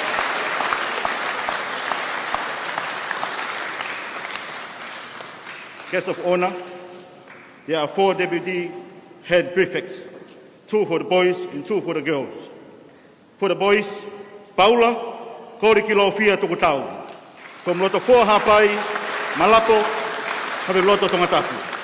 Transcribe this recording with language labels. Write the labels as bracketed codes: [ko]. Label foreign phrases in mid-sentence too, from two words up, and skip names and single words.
[en] Guest of Honour, there are 4 deputy head prefects, 2 for the boys and 2 for the girls. For the boys, Paula Korikilofia Tokotau. From Loto 4 Hapai, Malapo, Habe Loto Tongatapu.